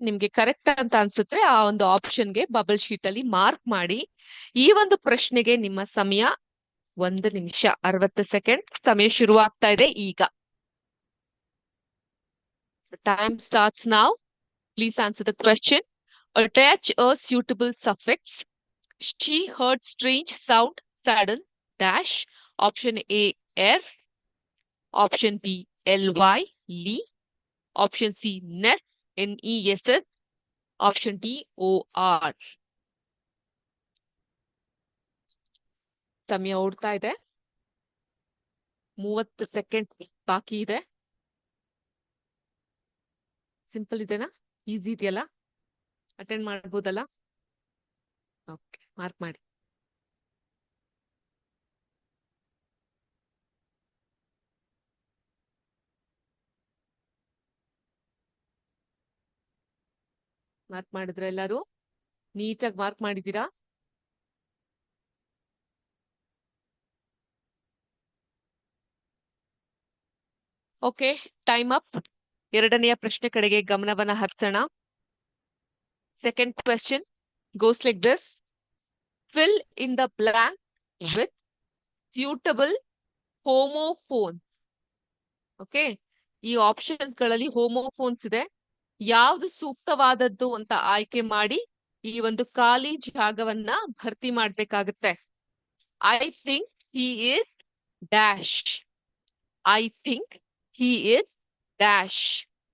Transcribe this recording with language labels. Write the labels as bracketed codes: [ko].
[kn] ನಿಮ್ಗೆ ಕರೆಕ್ಟ್ ಅಂತ ಅನ್ಸುತ್ತೆ ಆ ಒಂದು ಆಪ್ಷನ್ಗೆ ಬಬಲ್ ಶೀಟ್ ಅಲ್ಲಿ ಮಾರ್ಕ್ ಮಾಡಿ. ಈ ಒಂದು ಪ್ರಶ್ನೆಗೆ ನಿಮ್ಮ ಸಮಯ 1 ನಿಮಿಷ 60 ಸೆಕೆಂಡ್. ಸಮಯ ಶುರುವಾಗ್ತಾ ಇದೆ ಈಗ. [en] Time starts now. Please answer the question. Attach a suitable suffix. She heard strange sound, sudden, dash. Option A, air. Option B, LY, ಲಿ. Option C ness, NESS. Option D OR. [kn] ಸಮಯ ಓಡ್ತಾ ಇದೆ. 30 second ಬಾಕಿ ಇದೆ. Simple ಇದೆನಾ? Easy ಇದೆಯಲ್ಲ? Attend ಮಾಡ್ಬೋದಲ್ಲ? Okay, mark ಮಾಡಿ. ಮಾರ್ಕ್ ಮಾಡಿದ್ರ ಎಲ್ಲರೂ? ನೀಟಾಗಿ ಮಾರ್ಕ್ ಮಾಡಿದ್ದೀರಾ? [en] Okay, time up. [kn] ಎರಡನೆಯ ಪ್ರಶ್ನೆ ಕಡೆಗೆ ಗಮನವನ್ನ ಹರಿಸೋಣ. [en] Second question goes like this. Fill in the blank with suitable homophones. [kn] Okay, ಈ ಆಪ್ಷನ್ಸ್ ಗಳಲ್ಲಿ ಹೋಮೋಫೋನ್ಸ್ ಇದೆ. ಯಾವ್ದು ಸೂಕ್ತವಾದದ್ದು ಅಂತ ಆಯ್ಕೆ ಮಾಡಿ ಈ ಒಂದು ಖಾಲಿ ಜಾಗವನ್ನ ಭರ್ತಿ ಮಾಡ್ಬೇಕಾಗುತ್ತೆ. [en] I think he is dash. I think he is dash.